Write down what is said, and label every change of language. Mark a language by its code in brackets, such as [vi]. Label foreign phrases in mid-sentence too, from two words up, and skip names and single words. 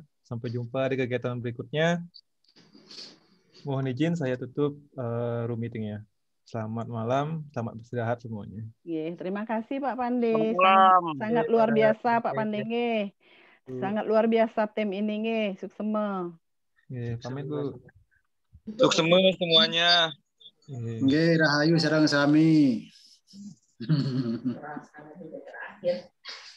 [id] Sampai jumpa di kegiatan berikutnya. Mohon izin saya tutup [en] room meetingnya. [id] Selamat malam, selamat beristirahat semuanya. Terima kasih Pak Pande. Sangat Malam. luar biasa Pak Pande nggih. Sangat luar biasa tim ini nggih, suksema. Pamit Bu. Suksema semuanya. [ban] Nggih, rahayu sareng sami.